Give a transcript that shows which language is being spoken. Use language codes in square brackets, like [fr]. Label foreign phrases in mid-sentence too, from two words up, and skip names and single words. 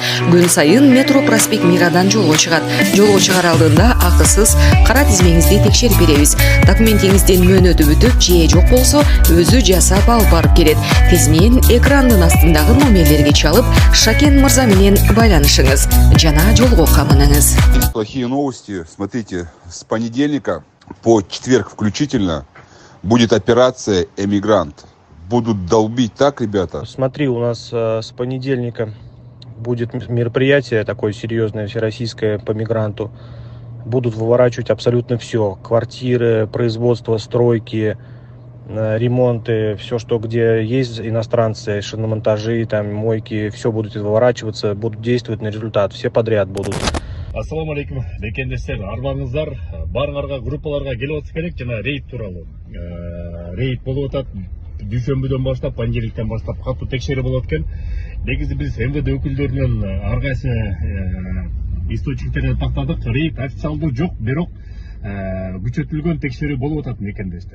[ky] Күн сайын метро проспект Мирадан жолго чыгат. Жолго чыгар алдында акысыз кара тизмеңизди текшерип беребиз. Документиңиздин мөөнөтү бүтүп, же жок болсо, өзү жасап алып барып келет. Тезмен экрандын астындагы номерлерге чалып, Шакен мырза менен байланышыңыз жана жолго камыныңыз. [ru] Плохие новости. Смотрите, с понедельника по четверг включительно будет операция «Эмигрант». Будут долбить так, ребята. Смотри, у нас с понедельника будет мероприятие такое серьезное, всероссийское по мигранту. Будут выворачивать абсолютно все. Квартиры, производство, стройки, ремонты, все, что где есть иностранцы, шиномонтажи, там, мойки, все будут выворачиваться, будут действовать на результат. Все подряд будут. [ar] السلام عليكم, [ky] бекендестер, арбаңыздар, барыңарга группаларга келип атса керек жана рейд тууралуу. Рейд болуп атат, дүйшөмбүдөн баштап, понедельниктен баштап катуу текшерүү болот экен. Негизи биз МВД өкүлдөрүнөн ар кайсы источниктерден тактадык, рейд официалдуу жок, бирок күчөтүлгөн текшерүү болуп атат мекендештер.